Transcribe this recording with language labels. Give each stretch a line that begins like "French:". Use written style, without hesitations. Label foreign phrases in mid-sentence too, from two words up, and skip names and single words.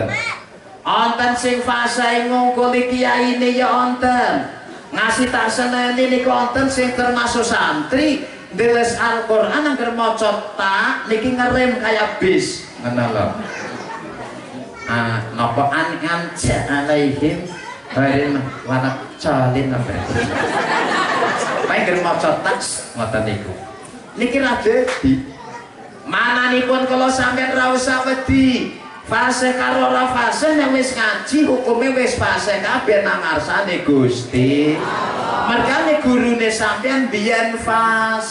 Javanese: Onten sing fasih ngungkuli kiyaine ya onten. Ngasih tak seneni niku onten sing termasuk santri deres Al-Qur'an angger maca tak niki ngerem kaya bis. Ngono lho. Napa an alaihim barin wana calin apa. Baik ger maca tak ngoten niku. Niki ra dadi mananipun kalau sampeyan ra usah wedi. Fase karo ora fase nek wis ngaji hukume wis fase kabeh nang ngarsane Gusti. Mergane gurune sampeyan biyen fase.